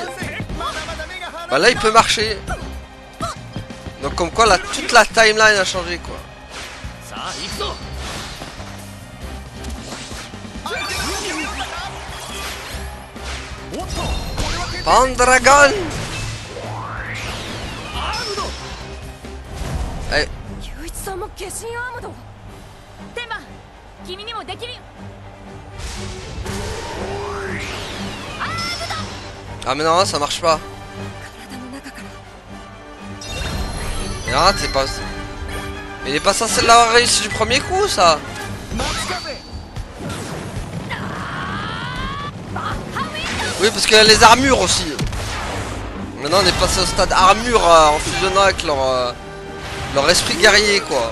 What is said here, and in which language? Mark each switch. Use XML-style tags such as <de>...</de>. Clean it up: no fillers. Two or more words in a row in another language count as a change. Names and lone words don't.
<fr>Bah là il peut marcher. Donc comme quoi là, toute la timeline a changé, quoi. Pandragon. Eh.</fr> <ja>雄一さんも化身アームド。天馬、君にもできるよ。</ja> <fr>Ah mais non, ça marche pas.</fr> <ja>体の中から。</ja> <fr>Mais non, c'est pas... Mais il est pas censé l'avoir réussi du premier coup, ça. Oui, parce qu'il y a les armures aussi. Maintenant, on est passé au stade armure en fusionnant avec leur esprit guerrier, quoi.</fr>